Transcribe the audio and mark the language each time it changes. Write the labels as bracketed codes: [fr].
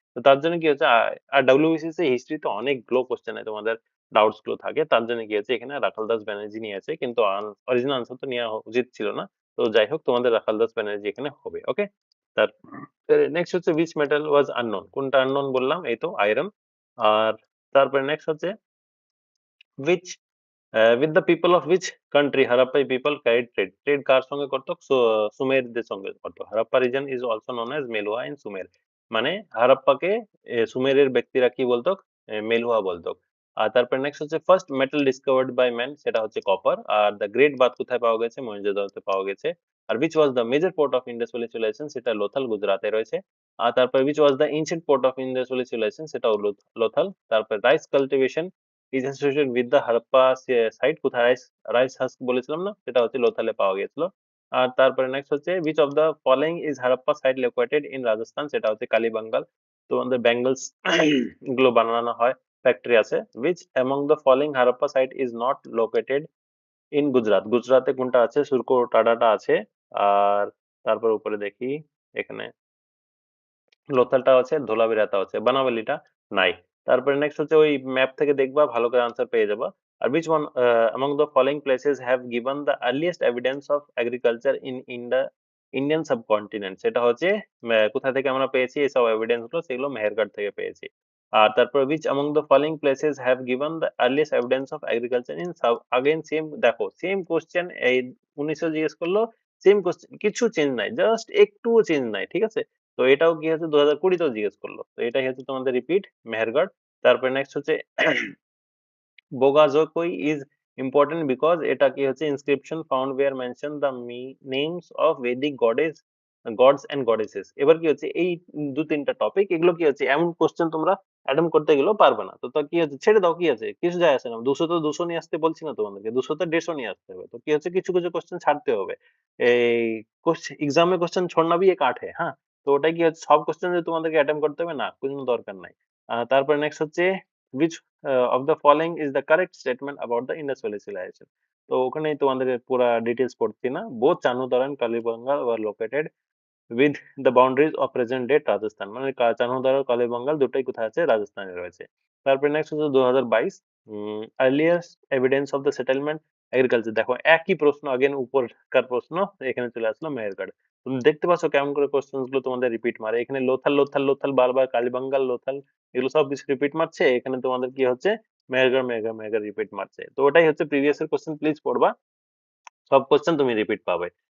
[bn] তো তার জন্য কি হচ্ছে, আর ডব্লিউবিসিএস হিস্ট্রিতে অনেকগুলো কোশ্চেনে তোমাদের ডাউটস গুলো থাকে, তার জন্য কি হচ্ছে এখানে রাখাল দাস ব্যানার্জি নিয়েছে, কিন্তু অরিজিনাল আনসার তো নেওয়া উচিত ছিল না। তো যাই হোক, তোমাদের রাখাল দাস ব্যানার্জি এখানে হবে। ওকে, তার নেক্সট হচ্ছে [en] which metal was unknown? [bn] কোনটা আননোন বললাম? এই তো আয়রন। আর তারপরে নেক্সট হচ্ছে [en] which with the people of which country Harappai people carried trade? [bn] Trade কার সঙ্গে করতো? সুমেরদের সঙ্গে করতো। [en] Harappa region is also known as Meluhha in Sumer. [bn] মানে হারাপ্পাকে সুমেরের ব্যক্তিরা কি বলতো? মেলুয়া বলতো। আর তারপরে নেক্সট হচ্ছে first metal discovered by man, সেটা হচ্ছে copper. Are the great bath কোথায় পাওয়া গেছে? মহেঞ্জোদারোতে পাওয়া গেছে। [en] আর which was the major port of Indus Valley civilization? [bn] সেটা লোথাল, গুজরাটে রয়েছে। আর তারপরে [en] which was the ancient port of Indus Valley civilization? [bn] সেটাও লোথাল। তারপরে [en] rice cultivation is associated with the Harappa site [bn] কোথায়? রাইস রাইস হাস্ক বলেছিলাম না, সেটা হচ্ছে লোথালে পাওয়া গেছিল। আর তারপরে নেক্সট হচ্ছে [en] which of the following is Harappa site located in [bn] Rajasthan? সেটা হচ্ছে কালীবাঙ্গাল। তো আমাদের ব্যাঙ্গলস গুলো বানানো হয়, ফ্যাক্টরি আছে। [en] which among the following Harappa site is not located in Gujarat? [bn] গুজরাটে কোনটা আছে? সুরকো টাডাটা আছে। আর তারপর উপরে দেখি এখানে লোথালটা আছে, ধোলাভিরাটা আছে, বানাওয়ালিটা নাই। তারপরে নেক্সট হচ্ছে ওই ম্যাপ থেকে দেখবা ভালো করে আনসার পেয়ে যাবা। আর [en] which one among the following places have given the earliest evidence of agriculture in the Indian subcontinent? [bn] সেটা হচ্ছে কোথা থেকে আমরা পেয়েছি এইসব এভিডেন্স গুলো, সেগুলো মেহেরগড় থেকে পেয়েছি। আর তারপর [en] which among the following places have given the earliest evidence of agriculture in South, again [bn] same, দেখো সেম কোশ্চেন, এই 1900 জিজ্ঞেস করলো, সেম কোশ্চেন, কিছু চেঞ্জ নাই, জাস্ট একটুও চেঞ্জ নাই, ঠিক আছে। তো এটাও কি হচ্ছে 2020 তেও জিজ্ঞেস করলো, তো এটাই হচ্ছে তোমাদের রিপিট মেহেরগড়। তারপরে নেক্সট হচ্ছে [en] Bogazokoi is important because [bn] এটা কি হচ্ছে [en] inscription found where mention the names of Vedic gods and goddesses। [bn] এবার কি হচ্ছে এই দু তিনটা টপিক, এগুলো কি হচ্ছে এমন কোশ্চেন তোমরা অ্যাটেম্প করতে গেলেও পারবে না, তো কি হচ্ছে ছেড়ে দাও, কি আছে, কিছু যায় আসে না। 200 তো 200 নিয়ে আসতে বলছি না তোমাদেরকে, 200 তো 150 নিয়ে আসতে হবে। তো কি হচ্ছে কিছু কিছু কোশ্চেন ছাড়তে হবে। এই এক্সামে কোশ্চেন [hi] छोड़ना भी एक आर्ट है, [bn] হ্যাঁ। তো ওটাই কি হচ্ছে সব কোশ্চেন যে তোমাদেরকে অ্যাটেম্প করতে হবে না, কোনো দরকার নাই। তারপরে নেক্সট হচ্ছে [en] which of the following is the correct statement about the Indus Valley civilization? [bn] তো ওখানেই তোমাদের পুরা ডিটেইলস পড়ছি না। [en] both Chanhudaro and Kalibangan were located with the boundaries of present day Rajasthan, [bn] মানে চানুদার ও কালীবঙ্গাল দুটোই কোথায় আছে, রাজস্থানে রয়েছে। তারপরে নেক্সট হচ্ছে [en] 2022 earliest evidence of the settlement agriculture। [bn] দেখো একই প্রশ্ন, আগেন উপরকার প্রশ্ন এখানে চলে আসলো মেহেরগড়। তুমি দেখতে পাচ্ছ কেমন করে কোশ্চেন গুলো তোমাদের রিপিট মারে, এখানে লোথাল লোথাল লোথাল বারবার, কালীবঙ্গাল লোথাল এগুলো সব কিছু রিপিট মারছে, এখানে তোমাদের কি হচ্ছে মেহেরগড় মেহেরগড় মেহেরগড় রিপিট মারছে। তো ওটাই হচ্ছে প্রিভিয়াস এর কোশ্চেন, প্লিজ পড়বা, সব কোশ্চেন তুমি রিপিট পাবে।